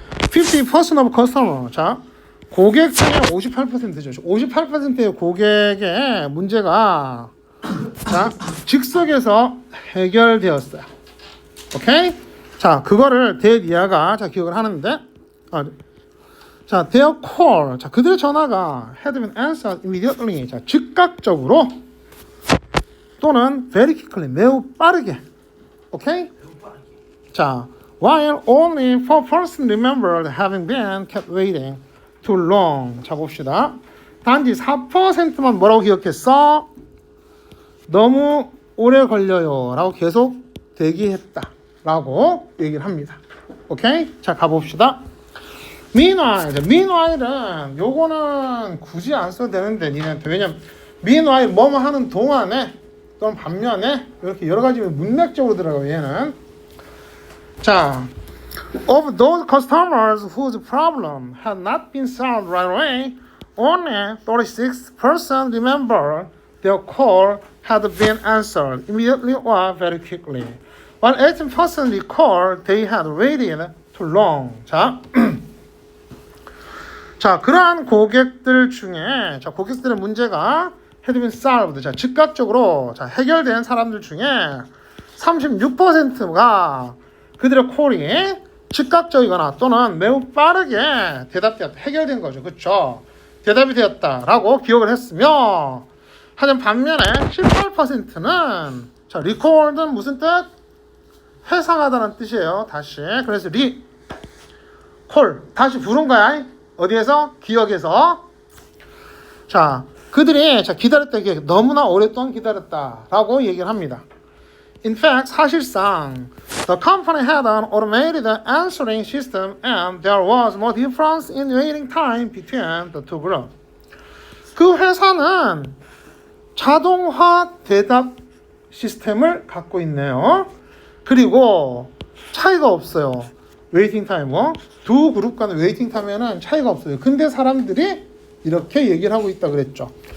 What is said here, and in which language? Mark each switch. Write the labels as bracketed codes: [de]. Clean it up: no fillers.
[en] 50% of customer. [ko] 자, 고객 중에 58%죠. 58%의 고객의 문제가 자, 즉석에서 해결되었어요. 오케이? 자, 그거를 대리아가 자 기억을 하는데 자, [en] their call. [ko] 자, 그들의 전화가 [en] had been answered immediately. [ko] 자, 즉각적으로 또는 [en] very quickly. [ko] 매우 빠르게. 오케이? [en] 자, while only 4% remembered having been kept waiting too long. [ko] 자, 봅시다. 단지 4%만 뭐라고 기억했어? 너무 오래 걸려요. 라고 계속 대기했다. 라고 얘기를 합니다. 오케이? 자, 가봅시다. meanwhile은 요거는 굳이 안 써도 되는데 니네한테. 왜냐면 meanwhile 뭐뭐 하는 동안에 또는 반면에 이렇게 여러 가지 문맥적으로 들어가요. 얘는 자, [en] of those customers whose problem had not been solved right away, only 36% remember their call had been answered immediately or very quickly, while 18% recall they had waited too long. [ko] 자, 자, 그러한 고객들 중에 자, 고객들의 문제가 [en] had been solved. [ko] 자, 즉각적으로 자, 해결된 사람들 중에 36%가 그들의 콜이 즉각적이거나 또는 매우 빠르게 대답되었다. 해결된 거죠. 그렇죠? 대답이 되었다라고 기억을 했으며 하지만 반면에 18%는 자, recall은 무슨 뜻? 회상하다는 뜻이에요. 다시. 그래서 콜 다시 부른 거야. 어디에서? 기억에서. 자, 그들이 자, 기다렸다. 이게 너무나 오랫동안 기다렸다라고 얘기를 합니다. [en] In fact, [ko] 사실상 [en] the company had an automated answering system and there was no difference in waiting time between the two groups. [ko] 그 회사는 자동화 대답 시스템을 갖고 있네요. 그리고 차이가 없어요. 웨이팅 타임. 두 그룹 간의 웨이팅 타임에는 차이가 없어요. 근데 사람들이 이렇게 얘기를 하고 있다 그랬죠.